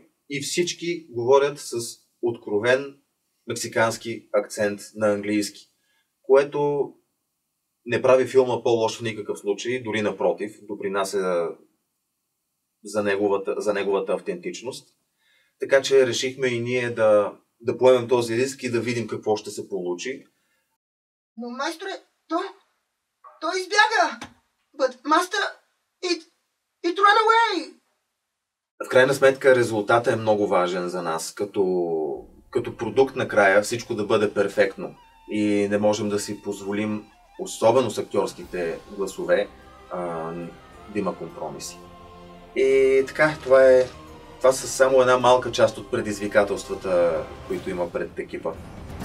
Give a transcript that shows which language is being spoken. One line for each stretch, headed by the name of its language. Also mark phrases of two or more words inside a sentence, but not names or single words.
Bulgarian: И всички говорят с откровен мексикански акцент на английски, което не прави филма по-лош в никакъв случай, дори напротив, допринася за неговата автентичност. Така че решихме и ние да поемем този риск и да видим какво ще се получи. Но, майсторе, той избяга!
English: But, master, it ran away!
Bulgarian: В крайна сметка резултатът е много важен за нас. Като продукт накрая всичко да бъде перфектно и не можем да си позволим, особено с актьорските гласове, да има компромиси. И така, това са само една малка част от предизвикателствата, които има пред екипа.